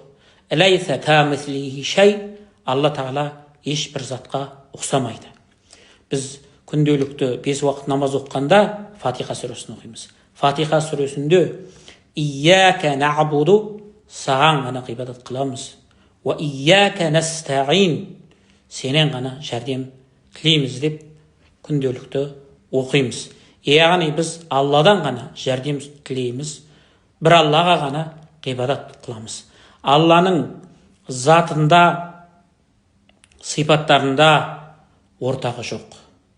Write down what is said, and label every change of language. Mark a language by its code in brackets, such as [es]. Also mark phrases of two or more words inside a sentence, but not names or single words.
[ar] ليس كمثله شيء. [kk] Алла Тағала ешбір затқа ұқсамайды. Біз күнделікті 5 уақыт намаз оққанда Фатиха сүресін оқимыз. Фатиха сүресінде [ar] إياك نعبد, [kk] саған ғана ғибадат қыламыз. [ar] وإياك نستعين, [kk] сенен ғана жәрдем тілейміз деп күнделікті оқимыз. Яғни біз Алладан ғана жәрдем тілейміз, бір Аллаға ғана ғибадат қыламыз. Алланың затында, сипаттарында ортағы жоқ.